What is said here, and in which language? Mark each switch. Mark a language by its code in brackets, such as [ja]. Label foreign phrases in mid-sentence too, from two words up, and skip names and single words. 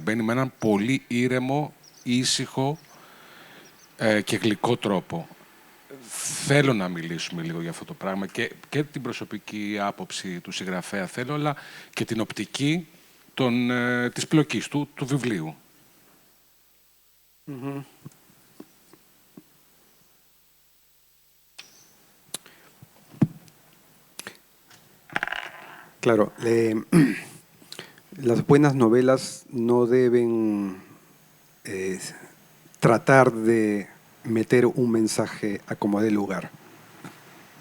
[el] Μπαίνει με έναν πολύ ήρεμο, ήσυχο και γλυκό τρόπο. Θέλω να μιλήσουμε λίγο για αυτό το πράγμα και την προσωπική άποψη του συγγραφέα θέλω, αλλά και την οπτική της πλοκής του βιβλίου. [es] Claro, las buenas novelas no deben tratar de meter un mensaje a como dé lugar.